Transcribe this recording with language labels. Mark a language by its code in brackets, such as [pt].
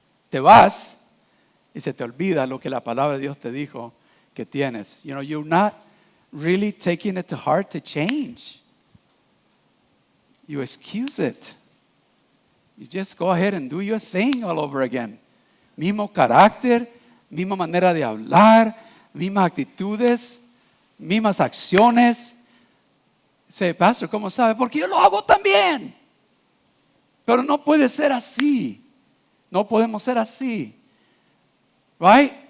[es] Te vas y se te olvida lo que la palabra de Dios te dijo que tienes. [en] You're not really taking it to heart to change. You excuse it. You just go ahead and do your thing all over again. [es] Mismo carácter, misma manera de hablar, mismas actitudes, mismas acciones. Dice, pastor, ¿cómo sabe? Porque yo lo hago también. Pero no puede ser así. No podemos ser así. [en] Right?